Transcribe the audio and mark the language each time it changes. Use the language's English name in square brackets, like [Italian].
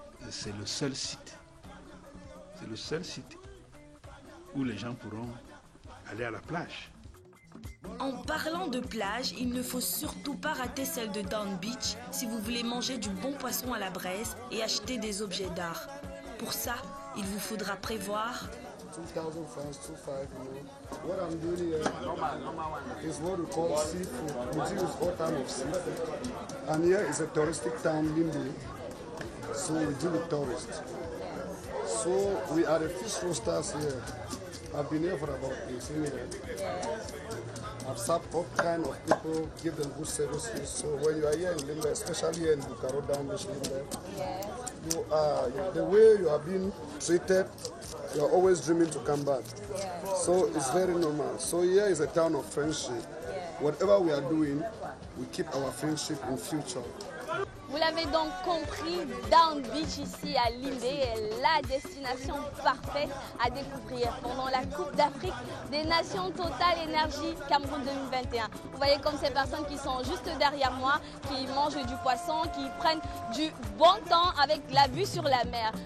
[French] C'est le seul site. C'est le seul site où les gens pourront aller à la plage. En parlant de plage, il ne faut surtout pas rater celle de Down Beach si vous voulez manger du bon poisson à la braise et acheter des objets d'art. Pour ça, il vous faudra prévoir [English] 2,000 francs, 2,500, you know. What I'm doing here is what we call seafood. We use all types of seafood. And here is a touristic town, Limbé. So we deal with tourists. So we are the fish roasters here. I've been here for about 18 years. I've served all kinds of people, give them good services. So when you are here in Limbé, especially here in Bukaro, down this Limbé, the way you are being treated, you are always dreaming to come back. So it's very normal. So here is a town of friendship. Whatever we are doing, we keep our friendship in future. [French] Vous l'avez donc compris, Down Beach ici à Limbé est la destination parfaite à découvrir pendant la Coupe d'Afrique des Nations Total Énergie Cameroun 2021. Vous voyez comme ces personnes qui sont juste derrière moi, qui mangent du poisson, qui prennent du bon temps avec la vue sur la mer.